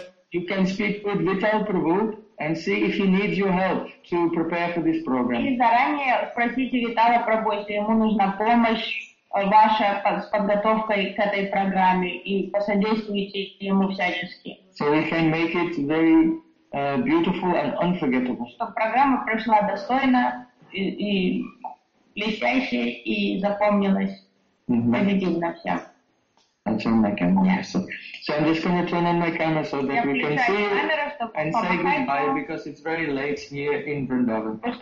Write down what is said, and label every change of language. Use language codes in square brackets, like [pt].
[en] You can speak with Vital Prabhu and see if he needs your help. to prepare for this program. [ru] И заранее спросите Витала про Бойко, ему нужна помощь ваша с подготовкой к этой программе, и посодействуйте ему всячески. [en] So we can make it very beautiful and unforgettable. [ru] Чтобы программа прошла достойно и блестяще, и запомнилась позитивно всем. [en] And turn my camera. So, I'm just going to turn on my camera so that we can see and say goodbye because it's very late here in Vrindavan.